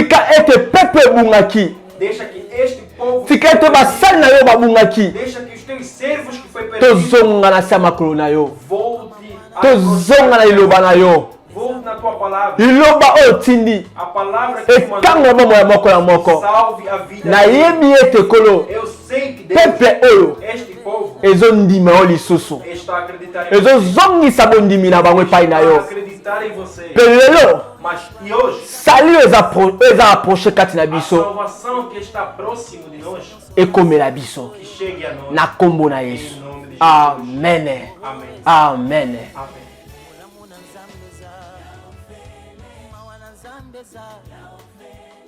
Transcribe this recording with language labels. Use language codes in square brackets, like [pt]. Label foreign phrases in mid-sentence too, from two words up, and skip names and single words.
[ln] Tika ete peple ebungaki, [pt] Deixa que este povo [ln] tika ete basali na yo babungaki, [pt] deixa que os teus servos que foi perdido [ln] tozonga na se ya makolo na yo, [pt] volte a [ln] tozonga na liloba na yo, [pt] volte na tua palavra. [ln] liloba oyo otindi [pt] A palavra que tu [ln] etango [pt] mandou [ln] ya bomoi ya moko ya moko. [pt] salve a vida. [ln] Nayebi ete kolo [pt] Eu sei que Deus, [ln] peple oyo [pt] este povo [ln] ezondima yo lisusu, [pt] está a acreditar em você. [ln] ezozongisa bondimi na bango epai na [pt] Está a [ln] yo. [pt] acreditar em você. [ln] Pe lelo [pt] Mas e hoje, [ln] sali oyo eza approche kati na [pt] a [ln] biso [pt] salvação que está próximo de nós, [ln] ekomela biso [pt] que chegue a nós. [ln] na kombo na [pt] Em [ln] Yesu. [pt] nome de Jesus. [ln] Amen. [pt] Amém. [ln] Amen. [pt] Amém. Mawana Zambeza